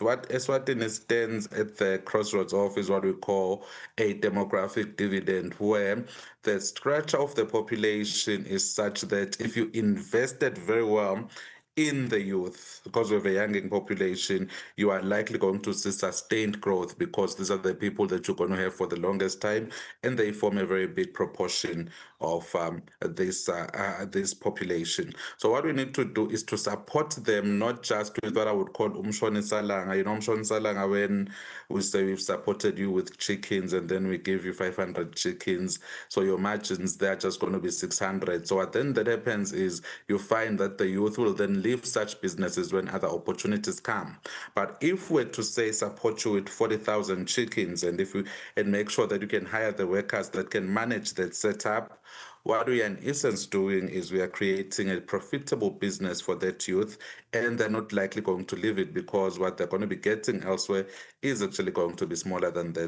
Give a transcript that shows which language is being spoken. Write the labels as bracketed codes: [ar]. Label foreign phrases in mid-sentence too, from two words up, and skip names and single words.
[en] What Eswatini stands at the crossroads of is what we call a demographic dividend, where the structure of the population is such that if you invested very well in the youth, because of a young population, you are likely going to see sustained growth, because these are the people that you're going to have for the longest time, and they form a very big proportion of this population. So what we need to do is to support them, not just with what I would call [ss] umshoni salanga. Umshoni salanga, [en] when we say we've supported you with chickens and then we give you 500 chickens, so your margins, they're just going to be 600. So what then that happens is you find that the youth will then leave such businesses when other opportunities come. But if we're to say support you with 40,000 chickens, and make sure that you can hire the workers that can manage that setup, what we are in essence doing is we are creating a profitable business for that youth, and they're not likely going to leave it, because what they're going to be getting elsewhere is actually going to be smaller than that.